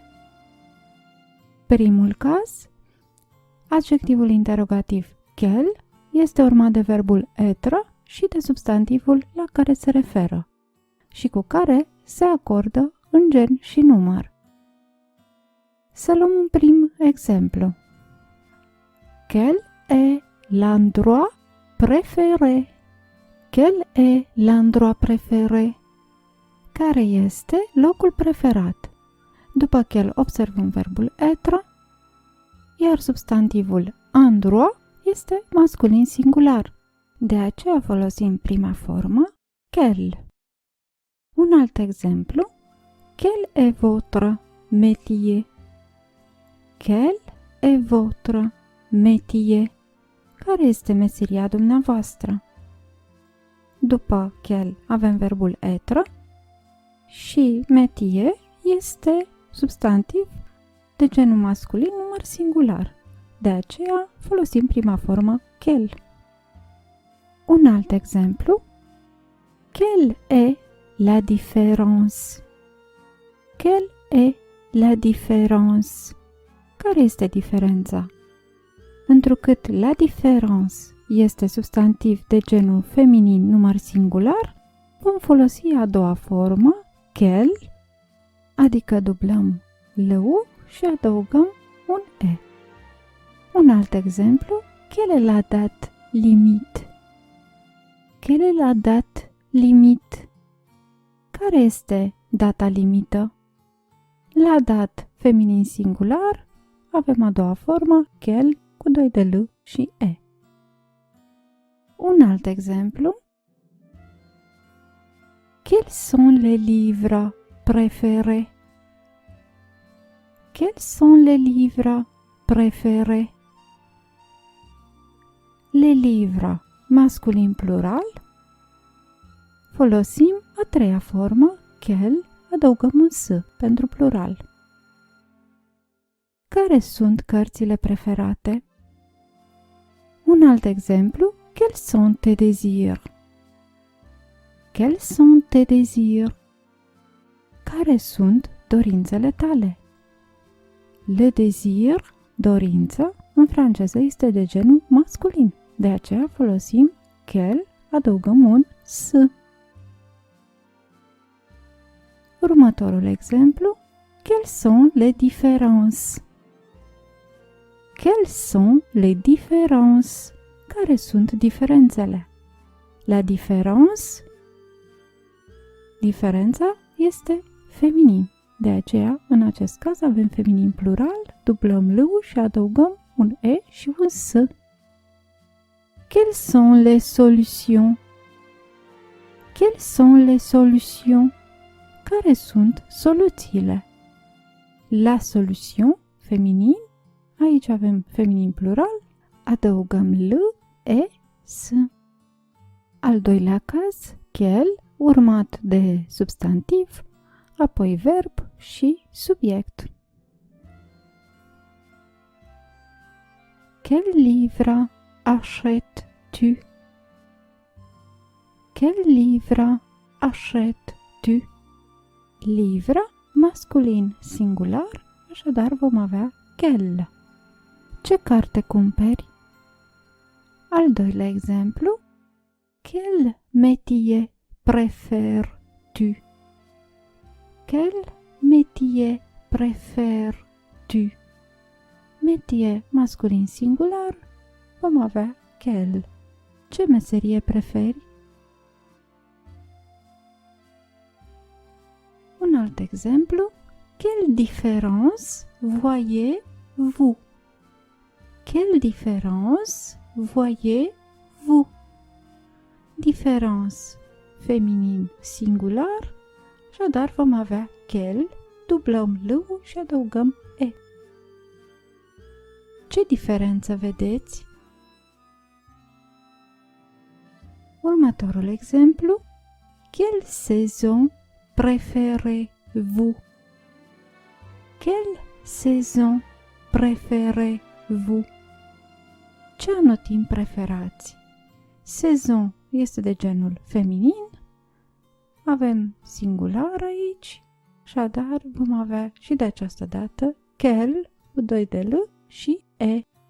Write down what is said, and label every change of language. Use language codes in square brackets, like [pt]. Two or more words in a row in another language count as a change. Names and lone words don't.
[ro] Primul caz, adjectivul interogativ quel este urmat de verbul être și de substantivul la care se referă și cu care se acordă în gen și număr. Să luăm un prim exemplu. [fr] Quel est l'endroit préféré? Quel est l'endroit préféré? [ro] Care este locul preferat? După quel observăm verbul être, iar substantivul endroit este masculin singular. De aceea folosim prima formă, quel. Un alt exemplu, [fr] quel est votre métier? Quel est votre métier? [ro] Care este meseria dumneavoastră? După quel avem verbul être și métier este substantiv de genul masculin număr singular. De aceea folosim prima formă quel. Un alt exemplu, [fr] quelle est la différence? Quelle est la différence? [ro] Care este diferența? Întrucât [fr] la différence [ro] este substantiv de genul feminin număr singular, vom folosi a doua formă, quelle, adică dublăm L-ul și adăugăm un E. Un alt exemplu, [fr] quelle est la date limite? Quelle est la date limite? [ro] Care este data limită? [fr] La date [ro] feminin singular avem a doua formă, quel, cu 2 de L și E. Un alt exemplu, [fr] quels sont les livres préférés? Quels sont les livres préférés? Les livres, [ro] masculin plural, folosim a treia formă, quel, adăugăm un S pentru plural. Care sunt cărțile preferate? Un alt exemplu, [fr] quels sont tes désirs? Quels sont tes désirs? [ro] Care sunt dorințele tale? [fr] Le désir, [ro] dorință, în franceză este de genul masculin. De aceea folosim quel, adăugăm un S. Următorul exemplu, [fr] quelles sont les différences? Quelles sont les différences? [ro] Care sunt diferențele? [fr] La différence, [ro] diferența este feminin. De aceea, în acest caz, avem feminin plural, dublăm L-ul și adăugăm un E și un S. [fr] Quelles sont les solutions? Quelles sont les solutions? [ro] Care sunt soluțiile? [fr] La solution, [ro] feminin, aici avem feminin plural, adăugăm L, E, S. Al doilea caz, quel, urmat de substantiv, apoi verb și subiect. [fr] Quel livre achètes-tu? Quel livre achètes-tu? [ro] Livre, masculin singular, așadar vom avea quel. Ce carte cumperi? Al doilea exemplu, [fr] quel métier préfères-tu? Quel métier préfères-tu? [ro] Métier masculin singular, vom avea quel. Ce meserie preferi? Un alt exemplu. [fr] Quelle différence voyez-vous? Quelle différence voyez-vous? [ro] Différence feminin singular, așadar vom avea quel, dublăm l și adăugăm e. Ce diferență vedeți? Următorul exemplu. [fr] Quelle saison préférez-vous? Quelle saison préférez-vous? [ro] Ce anotimp preferați? Saison este de genul feminin, avem singular aici, așadar vom avea și de această dată quel cu 2 de l și e.